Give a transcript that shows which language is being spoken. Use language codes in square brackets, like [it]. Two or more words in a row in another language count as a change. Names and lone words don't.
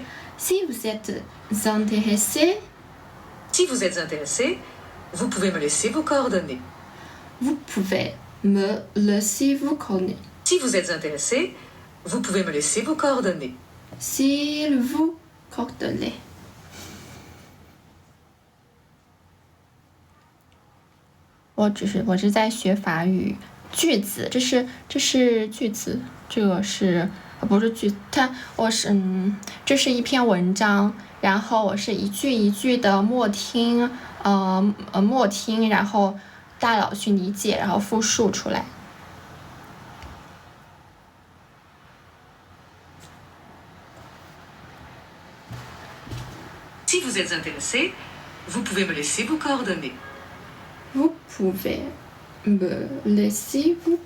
[fr] Si vous êtes intéressé. Si vous êtes intéressé, vous pouvez me laisser vos coordonnées. Vous pouvez me laisser vos coordonnées. Si vous êtes intéressé, vous pouvez me laisser vos coordonnées. S'il vous coordonnées. [zh] 我是在学法语句子，这是句子，这个是不是句？这是一篇文章，然后我是一句一句的默听，然后大脑去理解，然后复述出来。 [fr] Si vous êtes intéressé, vous pouvez me laisser vos coordonnées. Vous pouvez me laisser vous.